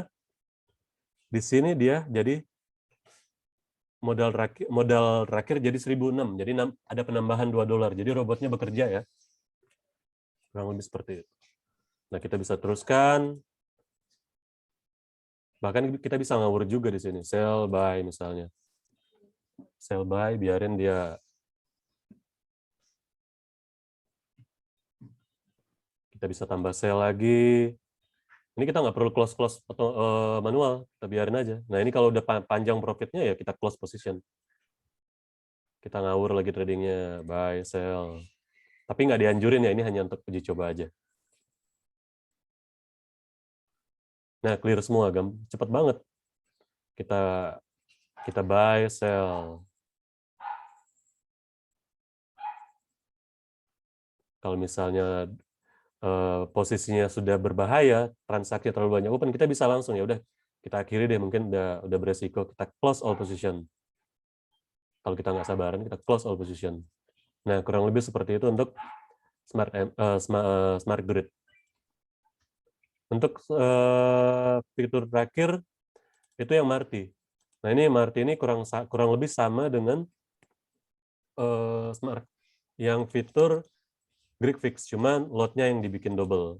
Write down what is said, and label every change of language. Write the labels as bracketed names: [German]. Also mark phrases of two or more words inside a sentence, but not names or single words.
[Indonesian] Di sini dia jadi modal terakhir jadi 1.006. Jadi ada penambahan $2. Jadi robotnya bekerja ya. Kurang lebih seperti itu. Nah, kita bisa teruskan. Bahkan kita bisa ngawur juga di sini. [English] Sell, buy misalnya. Sell, buy, [Indonesian] biarin dia. Kita bisa tambah sell lagi. Ini kita nggak perlu close atau manual. Kita biarin aja. Nah, ini kalau udah panjang profitnya ya kita [English] close position. [Indonesian] Kita ngawur lagi tradingnya. [English] Buy, sell. [Indonesian] Tapi nggak dianjurin ya. Ini hanya untuk uji coba aja. Nah, clear semua, cepet banget. [English] Kita buy, sell. [Indonesian] Kalau misalnya posisinya sudah berbahaya, transaksi terlalu banyak open, kita bisa langsung ya udah kita akhiri deh, mungkin udah beresiko, kita [English] close all position. [Indonesian] Kalau kita nggak sabaran, kita [English] close all position. [Indonesian] Nah, kurang lebih seperti itu untuk [English] smart grid. [Indonesian] Untuk fitur terakhir itu yang Marti. Nah, ini Marti ini kurang lebih sama dengan smart yang fitur [English] grid fix, [Indonesian] cuman load-nya yang dibikin double.